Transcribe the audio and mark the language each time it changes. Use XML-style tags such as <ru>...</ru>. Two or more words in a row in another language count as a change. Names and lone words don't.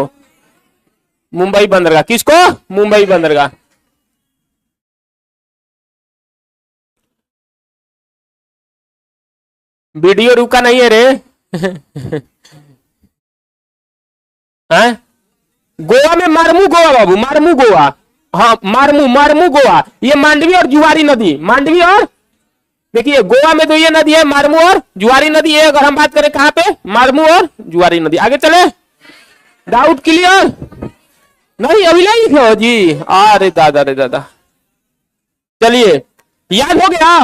<hi>मुंबई बंदरगाह। किसको? मुंबई बंदरगाह। वीडियो रुका नहीं है रे। हैं? गोवा में मारमू गोवा बाबू, मारमू गोवा। हाँ मारमू, मारमू गोवा। ये मांडवी और जुआरी नदी, मांडवी और, देखिए गोवा में तो ये नदी है मारमू और जुआरी नदी है। अगर हम बात करें कहां पे? मारमू और जुआरी नदी। आगे चले,</hi> <en>doubt clear?</en> <hi>नहीं अभी नहीं लिखे हो जी? अरे दादा रे दादा। चलिए याद हो गया।</hi>